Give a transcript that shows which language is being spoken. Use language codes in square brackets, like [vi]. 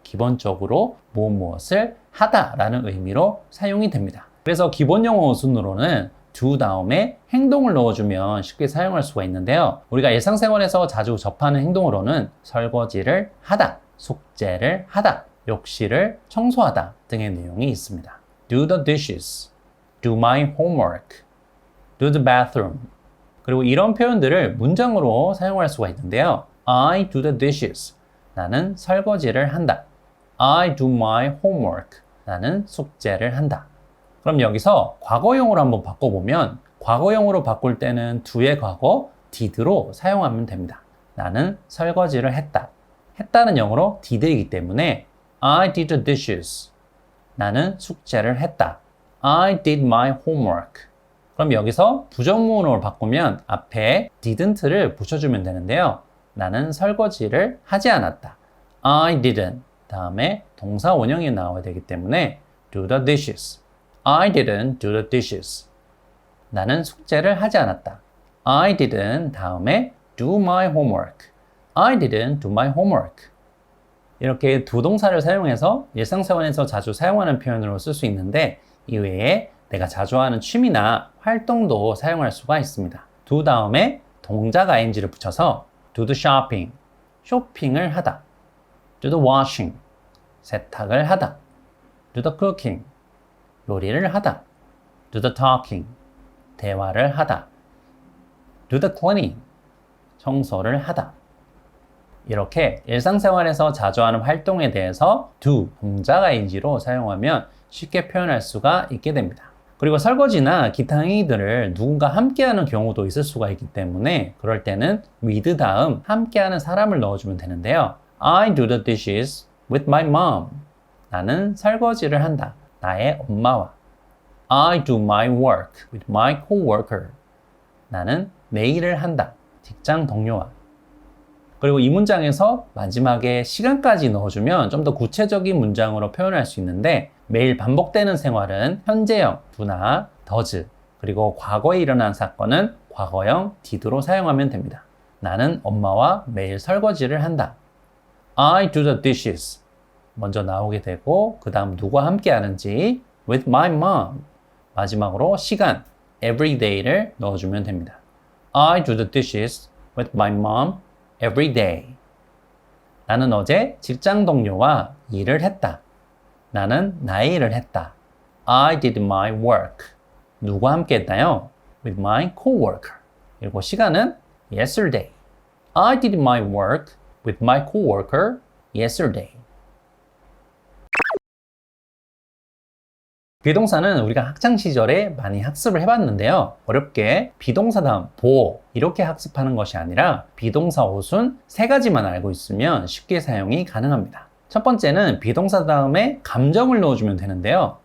[ko] 기본적으로 무엇을 하다 라는 의미로 사용이 됩니다. 그래서 기본 영어 순으로는 do 다음에 행동을 넣어주면 쉽게 사용할 수가 있는데요. 우리가 일상생활에서 자주 접하는 행동으로는 설거지를 하다, 숙제를 하다, 욕실을 청소하다 등의 내용이 있습니다. [en] do the dishes, do my homework, do the bathroom. [ko] 그리고 이런 표현들을 문장으로 사용할 수가 있는데요. [en] I do the dishes. [ko] 나는 설거지를 한다. [en] I do my homework. [ko] 나는 숙제를 한다. 그럼 여기서 과거형으로 한번 바꿔보면 과거형으로 바꿀 때는 do의 과거 did로 사용하면 됩니다. 나는 설거지를 했다. 했다는 영어로 did이기 때문에 [en] I did the dishes. [ko] 나는 숙제를 했다. [en] I did my homework. [ko] 그럼 여기서 부정문으로 바꾸면 앞에 didn't를 붙여주면 되는데요. 나는 설거지를 하지 않았다. [en] I didn't. [ko] 다음에 동사 원형이 나와야 되기 때문에 [en] do the dishes. I didn't do the dishes. [ko] 나는 숙제를 하지 않았다. [en] I didn't 다음에 do my homework. I didn't do my homework. [ko] 이렇게 두 동사를 사용해서 일상생활에서 자주 사용하는 표현으로 쓸 수 있는데 이외에 내가 자주 하는 취미나 활동도 사용할 수가 있습니다. do 다음에 동작 ing를 붙여서 [en] do the shopping, [ko] 쇼핑을 하다. [en] do the washing, [ko] 세탁을 하다. [en] do the cooking, [ko] 요리를 하다. [en] do the talking, [ko] 대화를 하다. [en] do the cleaning, [ko] 청소를 하다. 이렇게 일상생활에서 자주 하는 활동에 대해서 do, 동작 ing로 사용하면 쉽게 표현할 수가 있게 됩니다. 그리고 설거지나 기타 행위들을 누군가 함께하는 경우도 있을 수가 있기 때문에 그럴 때는 with 다음 함께하는 사람을 넣어주면 되는데요. [en] I do the dishes with my mom. [ko] 나는 설거지를 한다. 나의 엄마와. [en] I do my work with my coworker. [ko] 나는 내 일을 한다. 직장 동료와. 그리고 이 문장에서 마지막에 시간까지 넣어주면 좀 더 구체적인 문장으로 표현할 수 있는데 매일 반복되는 생활은 현재형 do나 does 그리고 과거에 일어난 사건은 과거형 did로 사용하면 됩니다. 나는 엄마와 매일 설거지를 한다. [en] I do the dishes. [ko] 먼저 나오게 되고 그 다음 누구와 함께 하는지 [en] with my mom. [ko] 마지막으로 시간 every day를 넣어주면 됩니다. [en] I do the dishes with my mom every day. [ko] 나는 어제 직장 동료와 일을 했다. 나는 나의 일을 했다. [en] I did my work. [ko] 누구와 함께 했나요? [en] With my coworker. [ko] 그리고 시간은 yesterday. [en] I did my work with my coworker yesterday. [ko] 비동사는 우리가 학창시절에 많이 학습을 해봤는데요. 어렵게 비동사 다음 보호 이렇게 학습하는 것이 아니라 비동사 어순 3가지만 알고 있으면 쉽게 사용이 가능합니다. 첫 번째는 비동사 다음에 감정을 넣어주면 되는데요.